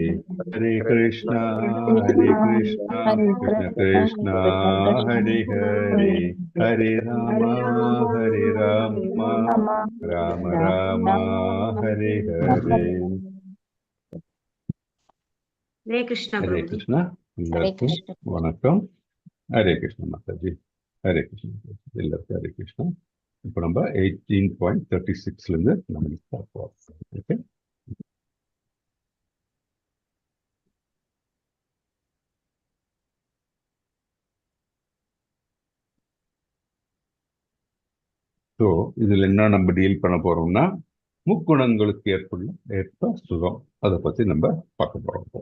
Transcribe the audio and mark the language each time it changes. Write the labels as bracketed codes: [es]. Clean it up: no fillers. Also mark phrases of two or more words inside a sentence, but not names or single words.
[hi] हरे कृष्णा कृष्ण कृष्णा हरे हरे, हरे राम राम राम हरे हरे। हरे कृष्ण हरे प्रभु जी। [ta] कृष्णा எல்லாருக்கும் வணக்கம். ஹரே கிருஷ்ண மாதாஜி. ஹரே கிருஷ்ண எல்லாருக்கும் ஹரே கிருஷ்ணா. இப்போ நம்ம 18.36 இருந்து நம்ம பார்ப்போம். [en] OK, so [ta] இதுல என்ன நம்ம டீல் பண்ண போறோம்னா, முக்குணங்களுக்கு ஏற்ப சுகம், அதை பத்தி நம்ம பார்க்க போறோம்.